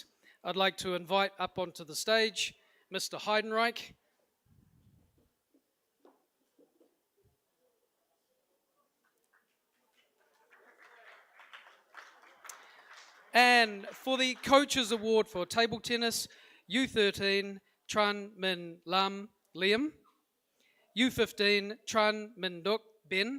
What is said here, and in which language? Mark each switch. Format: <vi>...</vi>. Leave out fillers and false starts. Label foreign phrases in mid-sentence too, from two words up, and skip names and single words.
<en>I'd like to invite up onto the stage Mr. Heidenreich. And for the Coaches Award for Table Tennis, U13, Tran Min Lam Liam. U15, Tran Min Duk Ben.</en>